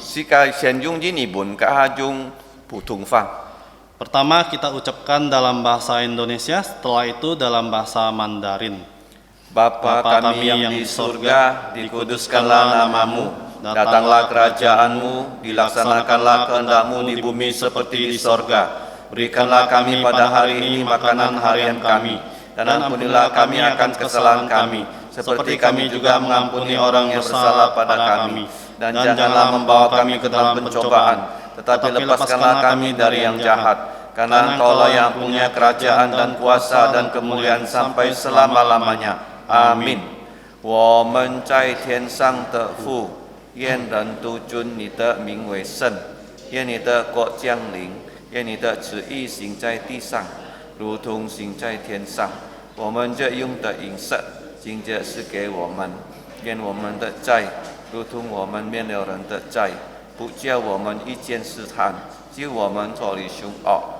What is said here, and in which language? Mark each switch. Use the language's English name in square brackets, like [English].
[Chinese] Sika先用英文，加用普通話。 [Indonesian] Pertama kita ucapkan dalam bahasa Indonesia, setelah itu dalam bahasa Mandarin. Bapa kami yang di surga, dikuduskanlah namamu, datanglah kerajaanmu, dilaksanakanlah kehendak-Mu di bumi seperti di sorga. Berikanlah kami pada hari ini makanan harian kami, dan ampunilah kami akan kesalahan kami, seperti kami juga mengampuni orang yang bersalah pada kami. Dan janganlah membawa kami ke dalam pencobaan, tetapi lepaskanlah kami dari yang jahat. Karena Engkaulah yang punya kerajaan dan kuasa dan kemuliaan sampai selama-lamanya. Amin. [Chinese] 我们在天上的父，愿人都尊你的名为圣，愿你的国降临，愿你的旨意行在地上，如同行在天上。我们这用的饮食，今日是给我们，愿我们的债，如同我们免了人的债，不叫我们遇见试探，救我们脱离凶恶。